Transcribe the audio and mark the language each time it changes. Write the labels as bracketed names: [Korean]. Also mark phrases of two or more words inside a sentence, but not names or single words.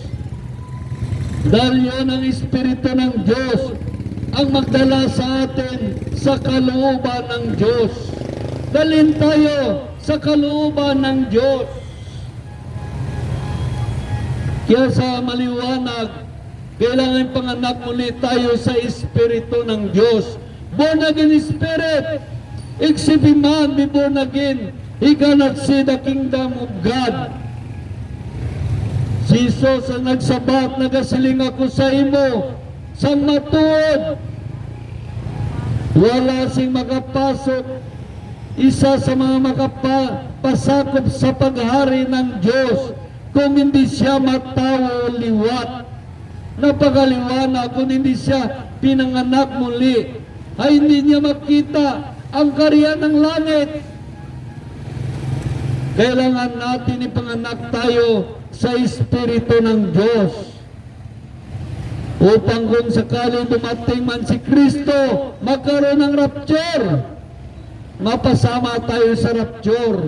[Filipino] Dahil yun ang Espiritu ng Diyos ang magdala sa atin sa kalooban ng Diyos. Dalhin tayo sa kalooban ng Diyos. Kaya sa maliwanag, kailangan panganak muli tayo sa Espiritu ng Diyos. [English] Born again Spirit. If a man be born again, he cannot see the kingdom of God. [Hiligaynon] Si Jesus ang nagsabat, nagasiling ako sa imo, sang matuod. Wala sing makapasok, isa sa mga makapasakop sa [Filipino] paghari ng Diyos, [Hiligaynon] kung hindi siya matawo o liwat. [Filipino] Napakaliwanag, kung hindi siya pinanganak muli, ay hindi niya makita ang karya ng langit. Kailangan natin ipanganak tayo sa Espiritu ng Diyos upang kung sakali dumating man si Kristo, magkaroon ng rapture, mapasama tayo sa rapture.